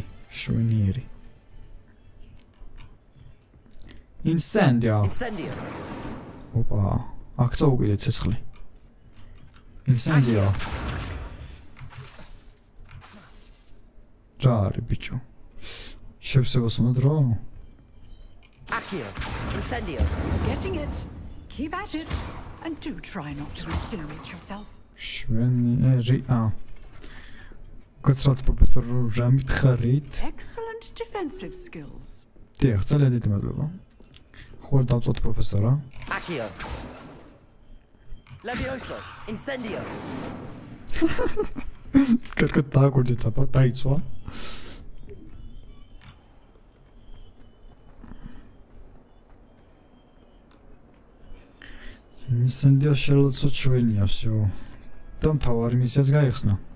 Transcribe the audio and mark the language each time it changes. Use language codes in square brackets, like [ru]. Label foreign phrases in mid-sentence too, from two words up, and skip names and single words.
[ka] შვენიერი. [en] Incendio. Incendio. [ka] ოპა, აქ წაუგიდე ცეცხლი. Incendio. რა არის ბიჭო? შევსებას უნდა დრო? [en] Accio. Incendio. Getting it. Keep at it. And do try not to incinerate yourself. [ka] შვენიერი. გაცრათ პროფესორ რა მითხარით? [en] Excellent defensive skills. [ka] დიახ, ძალიან დიდი მადლობა. ხო არ დავწოთ პროფესორა? [en] Accio. Levioso. Incendio. [ka] კარგად დააკვირდით აბა, დაიცვა. Incendio შელოცვა ჩვენია, всё. და მთავარი მისიაც გაიხსნა.